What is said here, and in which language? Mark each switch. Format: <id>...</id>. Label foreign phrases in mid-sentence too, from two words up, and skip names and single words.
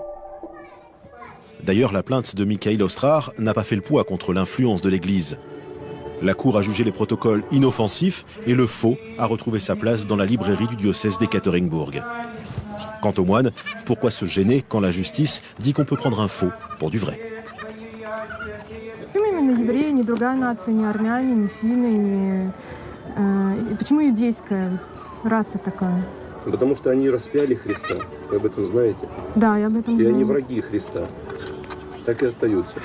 <fr>D'ailleurs, la plainte de Michael Ostrar n'a pas fait le poids contre l'influence de l'Église. La Cour a jugé les protocoles inoffensifs et le faux a retrouvé sa place dans la librairie du diocèse d'Ekaterinbourg. Quant aux moines, pourquoi se gêner quand la justice dit qu'on peut prendre un faux pour du vrai?</fr> <ru>Потому что они распяли Христа, вы об этом знаете? Да, я об этом знаю. И они враги Христа. Так и остаются.</ru>